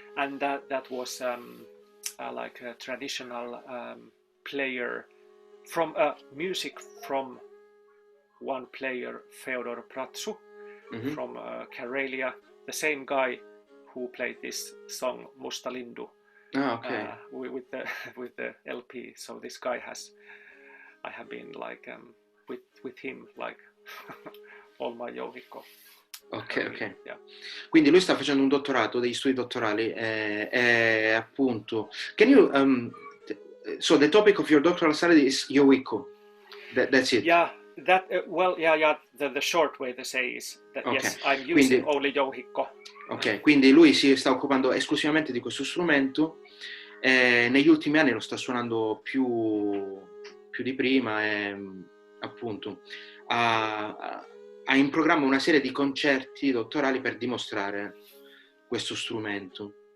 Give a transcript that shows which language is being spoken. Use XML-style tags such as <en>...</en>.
<en>And that was like a traditional player from music from one player, Feodor Pratsu, from Karelia, the same guy who played this song Musta Lindu with the LP. So this guy I have been like with him like all my jouhikko. Ok. Yeah.</en> <it>Quindi lui sta facendo un dottorato, degli studi dottorali, appunto.</it> <en>Can you so the topic of your doctoral study is jouhikko. That's it. Yeah. That the short way to say is that yes, I'm using only jouhikko.</en> <it>Ok, quindi lui si sta occupando esclusivamente di questo strumento, negli ultimi anni lo sta suonando più di prima, e appunto ha in programma una serie di concerti dottorali per dimostrare questo strumento.</it>